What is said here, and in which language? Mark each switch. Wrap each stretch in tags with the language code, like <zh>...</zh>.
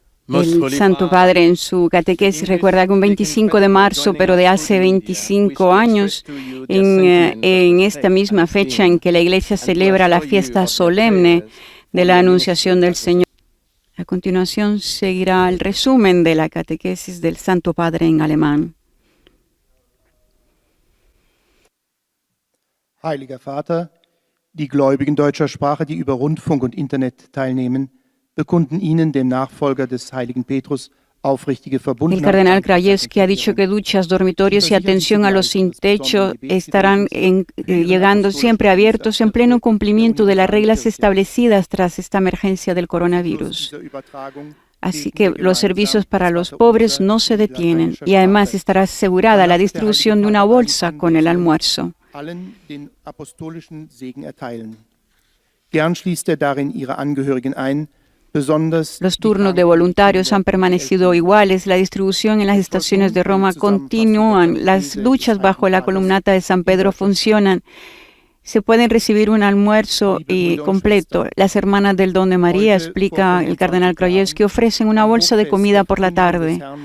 <es>El Santo Padre en su catequesis recuerda que un 25 de marzo, pero de hace 25 años, en esta misma fecha en que la Iglesia celebra la fiesta solemne de la Anunciación del Señor. A continuación seguirá el resumen de la catequesis del Santo Padre en alemán.</es> <de>Heiliger Vater, die Gläubigen deutscher Sprache, die über Rundfunk und Internet teilnehmen, bekunden Ihnen, dem Nachfolger des heiligen Petrus, aufrichtige</de> <es>El</es> <de>Verbundenheit.</de> <es>cardenal Krajewski ha dicho que duchas, dormitorios y atención a los sin techo estarán llegando siempre abiertos en pleno cumplimiento de las reglas establecidas tras esta emergencia del coronavirus. Así que los servicios para los pobres no se detienen y además estará asegurada la distribución de una bolsa con el almuerzo.</es> <de>Allen den apostolischen Segen erteilen. Gern schließt darin ihre Angehörigen ein.</de> <es>Los turnos de voluntarios han permanecido iguales, la distribución en las estaciones de Roma continúan, las duchas bajo la columnata de San Pedro funcionan, se pueden recibir un almuerzo completo. Las hermanas del Don de María, explica el cardenal Krajewski, ofrecen una bolsa de comida por la tarde.</es>